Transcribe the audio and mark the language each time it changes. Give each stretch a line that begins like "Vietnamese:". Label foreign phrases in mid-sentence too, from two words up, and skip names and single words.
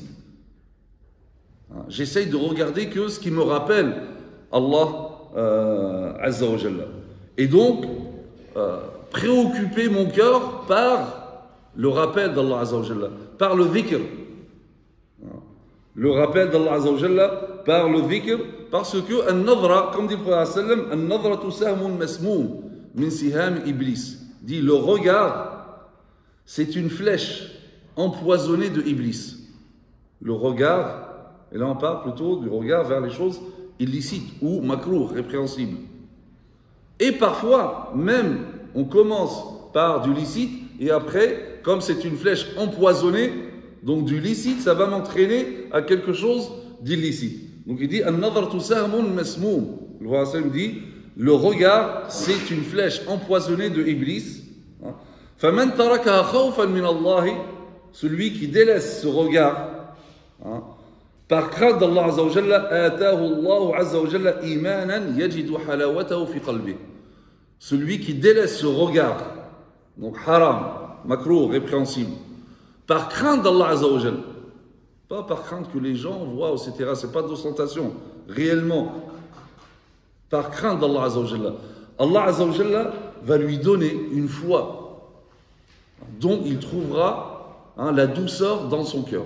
French: J'essaye de regarder que ce qui me rappelle
Arabic: الله عز وجل.
French: Et donc, préoccuper mon cœur par le rappel d'
Arabic: الله عز وجل,
French: par le dhikr. Le rappel d'
Arabic: الله عز وجل
French: par le dhikr, parce que an-nadra, comme dit le Prophète sallam,
Arabic: النظرة سهم مسموم من سهام إبليس.
French: Dit le regard, c'est une flèche empoisonnée de Iblis. Le regard, et là on parle plutôt du regard vers les choses illicites ou makrouh, répréhensibles. Et parfois, même, on commence par du licite et après, comme c'est une flèche empoisonnée, donc du licite, ça va m'entraîner à quelque chose d'illicite. Donc il dit
Arabic: النظرة سهم مسموم.
French: Le Prophète dit le regard, c'est une flèche empoisonnée de Iblis.
Arabic: فمن تركها خوفا من الله,
French: celui qui délaisse ce regard par crainte
Arabic: d' الله عز وجل آتاه الله عز وجل إيمانا يجد حلاوته في قلبه.
French: Celui qui délaisse ce regard, donc
Arabic: حرام، مكروه,
French: répréhensible, par crainte d'
Arabic: الله عز وجل,
French: pas par crainte que les gens voient, etc. C'est pas d'ostentation, réellement. Par crainte d'
Arabic: الله عز وجل. الله عز وجل
French: va lui donner une foi dont il trouvera la douceur dans son cœur.